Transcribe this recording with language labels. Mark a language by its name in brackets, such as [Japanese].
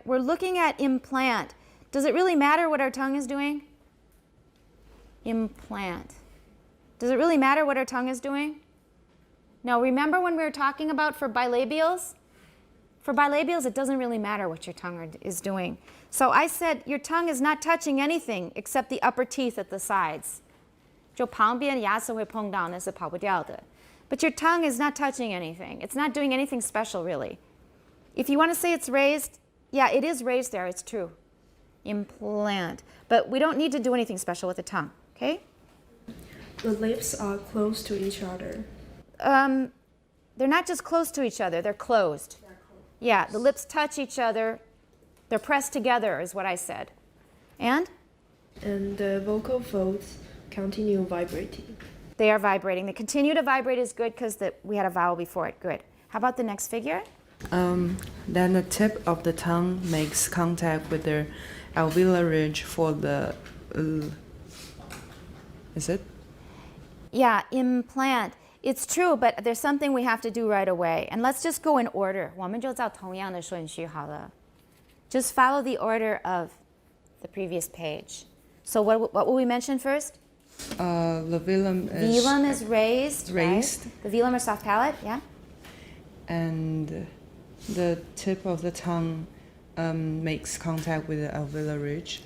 [English] We're looking at implant. Does it really matter what our tongue is doing? Implant. Does it really matter what our tongue is doing? No. Remember when we were talking about for bilabials? For bilabials, it doesn't really matter what your tongue is doing. So I said your tongue is not touching anything except the upper teeth at the sides. [Chinese] 就旁边牙齿会碰到，那是跑不掉的。 [English] But your tongue is not touching anything. It's not doing anything special, really. If you want to say it's raised, yeah, it is raised there. It's true. Implant. But we don't need to do anything special with the tongue, okay? The lips are close to each other. They're not just close to each other. They're closed. Yeah, the lips touch each other. They're pressed together is what I said. And? And the vocal folds continue vibrating. They are vibrating. The continue to vibrate is good because we had a vowel before it. Good. How about the next figure? Then the tip of the tongue makes contact with the alveolar ridge for the is it? Yeah, implant. It's true, but there's something we have to do right away. And let's just go in order. [Chinese] 我们就照同样的顺序好了. [English] Just follow the order of the previous page. So what will we mention first? The velum is Velum is raised. raised. Right? The velum or soft palate, yeah? And the tip of the tongue makes contact with the alveolar ridge.